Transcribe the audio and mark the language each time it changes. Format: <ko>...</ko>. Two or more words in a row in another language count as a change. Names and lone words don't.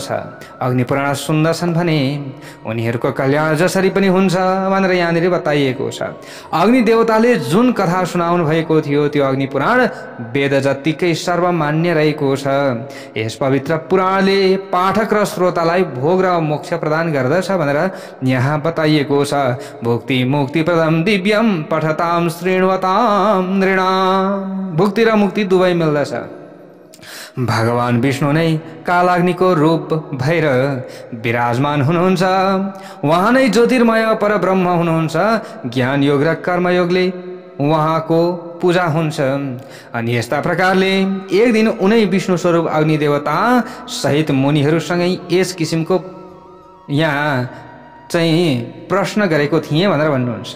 <ne>अग्नि पुराण सुन्दछन् भने उनीहरूको कल्याण जसरी पनि हुन्छ भनेर यहाँनिर बताइएको छ। अग्नि देवताले जुन कथा सुनाउनु भएको थियो त्यो अग्नि पुराण वेद जत्तिकै सर्वमान्य रहेको छ। यस पवित्र पुराणले पाठक र श्रोतालाई भोग र मोक्ष प्रदान गर्दछ भनेर यहाँ बताइएको छ।</ne> <sa>भुक्ति मुक्ति प्रदम दिव्यम पठताम श्रृण्वताम नृणाम।</sa> <ne>भुक्ति र मुक्ति दुवै मिल्दछ। भगवान विष्णु नै कालाग्निको रूप भएर विराजमान हुनुहुन्छ। उहाँ नै ज्योतिर्मय परब्रह्म हुनुहुन्छ। ज्ञान योग र कर्मयोगले उहाँको पूजा हुन्छ। अनि यस्ता प्रकारले एक दिन उनै विष्णु स्वरूप अग्नि देवता सहित मुनिहरूसँगै यस किसिमको यहाँ चाहिँ प्रश्न गरेको थिएँ भनेर भन्नुहुन्छ।</ne>